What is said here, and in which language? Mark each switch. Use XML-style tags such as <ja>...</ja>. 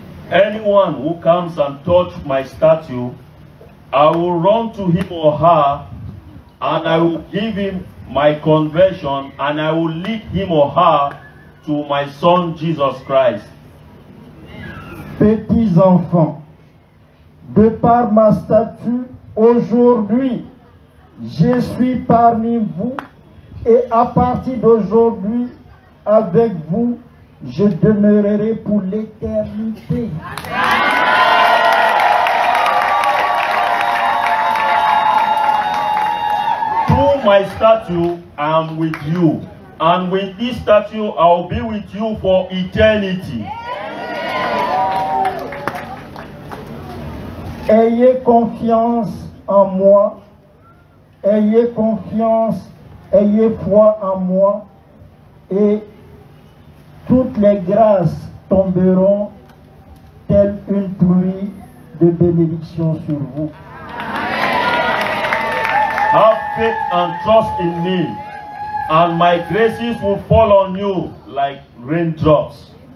<en>Anyone who comes and touches my statue, I will run to him or her, and I will give him my conversion, and I will lead him or her to my Son Jesus Christ.</en> <fr>Petits enfants, de par ma statue, aujourd'hui, je suis parmi vous, et à partir d'aujourd'hui, avec vous, je demeurerai pour l'éternité.</fr> <en>Through my statue, I am with you, and with this statue, I will be with you for eternity.</en> <fr>Ayez confiance en moi, ayez confiance, ayez foi en moi, et toutes les grâces tomberont telle une pluie de bénédiction sur vous.</fr> <en>Have faith and trust in me, and my graces will fall on you like raindrops.</en>